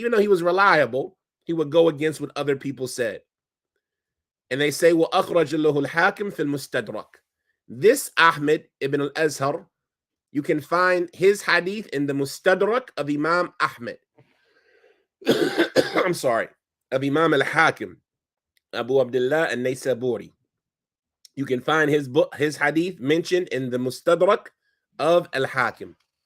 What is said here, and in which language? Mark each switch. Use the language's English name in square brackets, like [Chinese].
[English] Even though he was reliable, he would go against what other people said. And they say, [Arabic] وَأَخْرَجَ لَهُ الْحَاكِمْ فِي الْمُسْتَدْرَكِ. [English] This Ahmad ibn al-Azhar, you can find his hadith in the Mustadrak of Imam Ahmad. I'm sorry, of Imam al-Hakim, Abu Abdullah al-Naysaburi. You can find his book, his hadith mentioned in the Mustadrak of al-Hakim.